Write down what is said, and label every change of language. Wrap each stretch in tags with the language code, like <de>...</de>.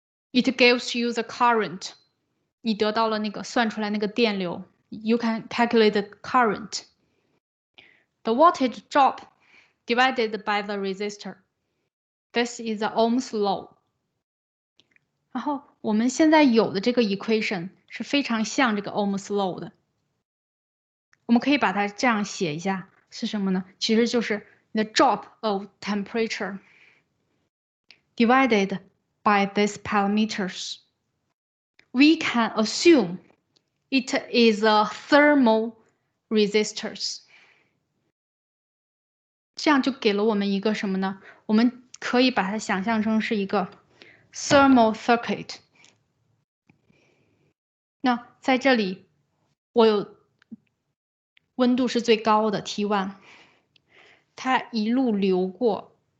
<en>It gives you the current，</en> <zh>你得到了那个算出来那个电流。</zh> <en>You can calculate the current. The voltage drop divided by the resistor. This is the Ohm's law.</en> <zh>然后我们现在有的这个 equation 是非常像这个 Ohm's law 的。我们可以把它这样写一下，是什么呢？其实就是</zh> <en>the drop of temperature divided by these parameters. We can assume it is a thermal resistors.</en> <zh>这样就给了我们一个什么呢？我们可以把它想象成是一个 thermal circuit。那在这里，我有温度是最高的 T1， 它一路流过。</zh>